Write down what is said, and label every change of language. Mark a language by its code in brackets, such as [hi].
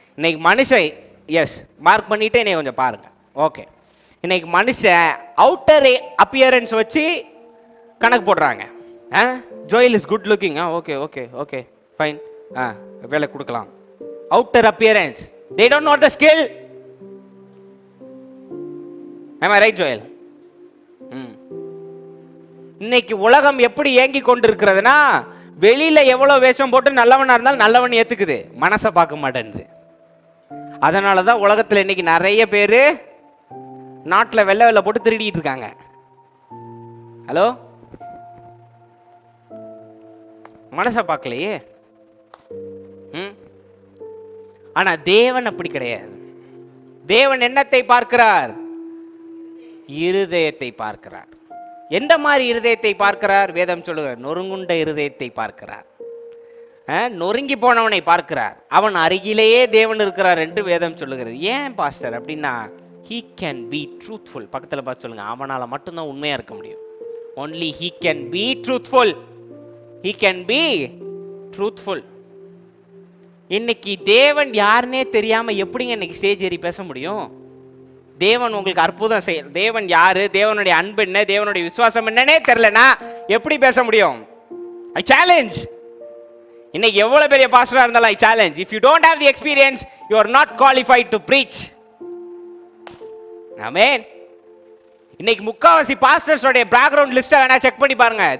[ta] இன்னைக்கு மனுஷன் S mark பண்ணிட்டே நீ கொஞ்சம் பாருங்க. ஓகே, இன்னைக்கு மனுஷன் [en] outer appearance [ta] வச்சு கணக்கு போடுறாங்க. [en] Joel is good looking, okay okay okay fine, [ta] வேலை கொடுக்கலாம். [en] Outer appearance, they don't know the skill. am I right Joel? [ta] இன்னைக்கு உலகம் எப்படி ஏங்கி கொண்டிருக்கிறதுனா, வெளியில எவ்வளவு வேஷம் போட்டு நல்லவனா இருந்தாலும் நல்லவன் ஏத்துக்குது, மனசை பார்க்க மாட்டேங்குது. அதனால தான் உலகத்தில் இன்னைக்கு நிறைய பேர் நாட்டில் வெள்ளை வெள்ளை போட்டு திருடிட்டு இருக்காங்க. ஹலோ, மனசை பார்க்கலையே. ஆனா தேவன் அப்படி கிடையாது. தேவன் என்னத்தை பார்க்கிறார்? இருதயத்தை பார்க்கிறார். எந்த மாதிரி இருதயத்தை பார்க்கிறார்? வேதம் சொல்லுகிறார், நொறுங்குண்ட இருதயத்தை பார்க்கிறார், நொறுங்கி போனவனை பார்க்கிறார். அவன் அருகிலேயே தேவன் இருக்கிறார் என்று வேதம் சொல்லுகிறது. ஏன் பாஸ்டர் அப்படின்னா, [en] he can be truthful. [ta] பக்கத்தில் பார்த்து சொல்லுங்க, அவனால மட்டும்தான் உண்மையா இருக்க முடியும். [en] only he can be truthful. he can be truthful. [ta] இன்னைக்கு தேவன் யாருன்னே தெரியாம எப்படிங்க இன்னைக்கு ஸ்டேஜ் ஏறி பேச முடியும்? தேவன் உங்களுக்கு அற்புதம் செய்ய, தேவன் யாரு, தேவனுடைய அன்பு என்ன, தேவனுடைய விசுவாசம் என்னன்னே தெரியலனா எப்படி பேச முடியும்? [en] I challenge. [ta] இன்னைக்கு எவ்வளவு பெரிய பாஸ்டரா இருந்தாலும் [en] I challenge. If you don't have the experience, you are not qualified to preach. Amen. [ta] இன்னைக்கு முக்காவாசி பாஸ்டர்ஸ் உடைய பேக்ரவுண்ட் லிஸ்ட் வேணா செக் பண்ணி பாருங்க.